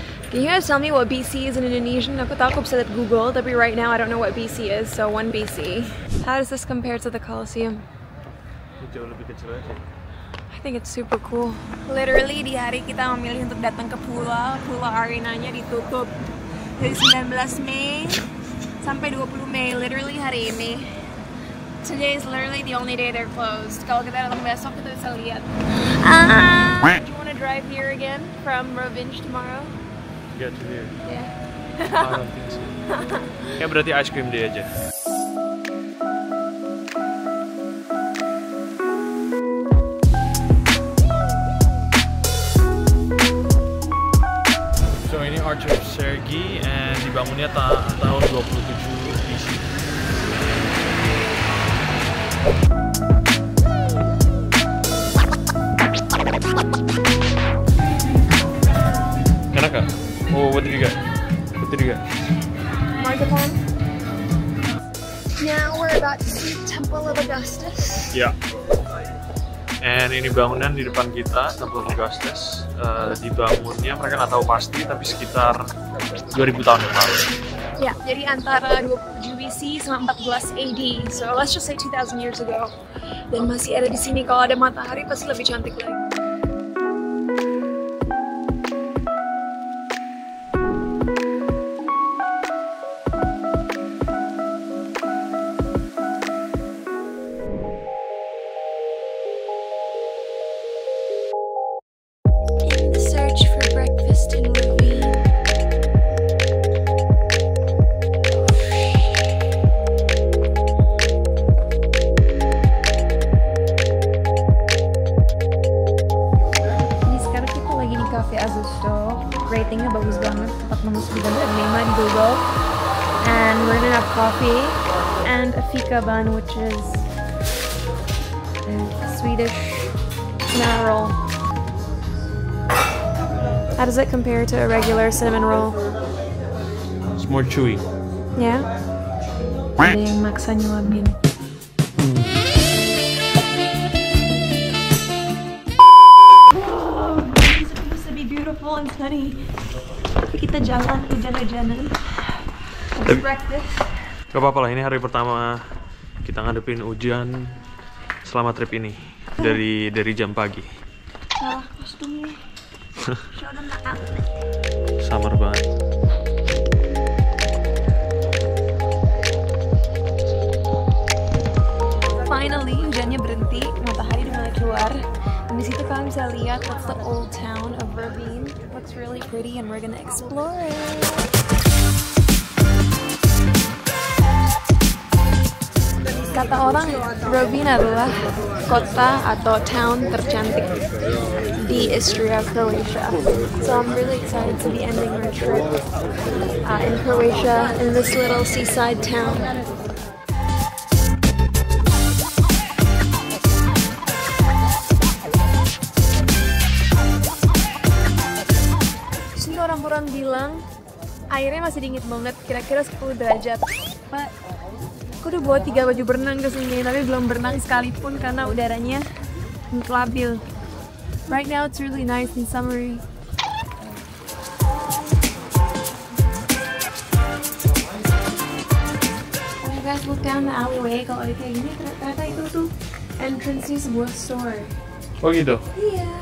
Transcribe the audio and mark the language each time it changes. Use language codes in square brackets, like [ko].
[en] Can you guys tell me what BC is in Indonesian? [id] Aku tahu aku bisa lihat Google, tapi [en] right now I don't know what BC is, so 1 BC. How does this compare to the Colosseum? [id] Jauh lebih kecil aja. [en] I think it's super cool. [id] Literally di hari kita memilih untuk datang ke Pula Arenanya ditutup dari 19 Mei sampai 20 Mei, literally hari ini. [en] Today is literally the only day they're closed. [id] Kalau kita datang besok kita bisa lihat. [en] Do you want to drive here again from Rovine tomorrow? Get to here. Yeah. I don't think so. [id] Kayak berarti [en] ice cream day aja. [id] So ini Arch of Sergi, and dibangunnya tahun 27 BC. Enak gak? [en] Oh, what did you get? Marzipan. Now we're about to see Temple of Augustus. [id] Ya. And ini bangunan di depan kita, Temple of Augustus. Dibangunnya mereka nggak tahu pasti, tapi sekitar 2000 tahun yang lalu. Ya, jadi antara 27 BC sama 14 AD. [en] So let's just say 2000 years ago. [id] Dan masih ada di sini. Kalau ada matahari pasti lebih cantik lagi. [en] In the search for breakfast in Rovine. Cafe Azusto. [id] Ratingnya bagus banget, 4,9 dari 5 di Google. [en] And we're gonna have coffee and a fika bun, which is a Swedish cinnamon roll. How does it compare to a regular cinnamon roll? It's more chewy. [id] Yeah? Ada yang maksa nyelamin. [en] It's supposed to be beautiful and sunny. [id] Tapi kita jalan hujan-hujanan. Breakfast. Gak apa-apa lah, ini hari pertama kita ngadepin hujan selama trip ini dari jam pagi. Salah kostumnya. [en] Show them the outfit. [id] Summer banget. Finally, hujannya berhenti, matahari udah mulai keluar. Dan di situ kalian bisa lihat that's the old town of Rovine. [en] Looks really pretty and we're gonna explore it. [id] Kata orang, Rovine adalah kota atau town tercantik di Istria, Croatia. [en] So I'm really excited to be ending our trip in Croatia in this little seaside town. [id] Terus orang-orang bilang airnya masih dingin banget, kira-kira 10 derajat. But aku udah bawa 3 baju berenang ke sini, tapi belum berenang sekalipun karena udaranya labil. [en] Right now it's really nice and summery. When you guys look down the alleyway, [id] kalau ada kayak gini, ternyata itu tuh entrance-nya sebuah store. Oh gitu? Iya.